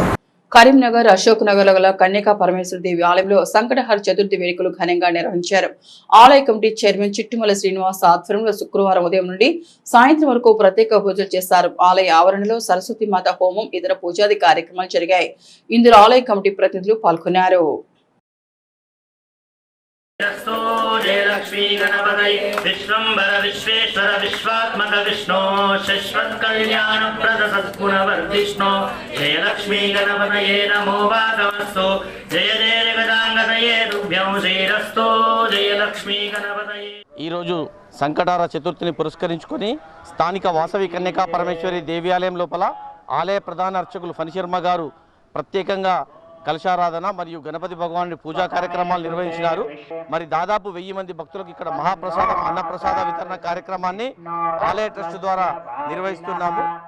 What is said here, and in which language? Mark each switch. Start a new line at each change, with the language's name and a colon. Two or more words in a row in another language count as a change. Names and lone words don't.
Telugu: కరీంనగర్ అశోక్ నగర్ గల కన్యకా పరమేశ్వర దేవి ఆలయంలో సంకటహర చతుర్థి వేడుకలు ఘనంగా నిర్వహించారు. ఆలయ
English: committee chairman
Telugu: చిట్టుమల శ్రీనివాస్ ఆధ్వర్యంలో శుక్రవారం ఉదయం నుండి సాయంత్రం వరకు ప్రత్యేక పూజలు చేశారు. ఆలయ ఆవరణలో సరస్వతి మాత హోమం, ఇతర పూజాది కార్యక్రమాలు జరిగాయి. ఇందులో ఆలయ కమిటీ ప్రతినిధులు పాల్గొన్నారు.
Sanskrit: जय लक्ष्मी गणपतये विश्वंभर विश्वेश्वर विश्वात्मक विष्णु शश्वत कल्याण प्रद सद्गुणवर्धिष्णु जय लक्ष्मी गणपतये नमो भागवस्तु जय जय जगदांगतये तुभ्यं श्रीरस्तु जय लक्ष्मी गणपतये.
Telugu: ఈ రోజు సంకటహర చతుర్థిని పురస్కరించుకొని స్థానిక వాసవి కన్యకా పరమేశ్వరి దేవాలయం లోపల ఆలయ ప్రధాన అర్చకులు ఫణి శర్మ గారు ప్రత్యేకంగా కలశారాధన మరియు గణపతి భగవానుడి పూజా కార్యక్రమాలు నిర్వహించినారు. మరి దాదాపు 1000 మంది భక్తులకు ఇక్కడ మహాప్రసాదం, అన్నప్రసాద వితరణ కార్యక్రమాన్ని ఆలయ ట్రస్ట్ ద్వారా నిర్వహిస్తున్నాము.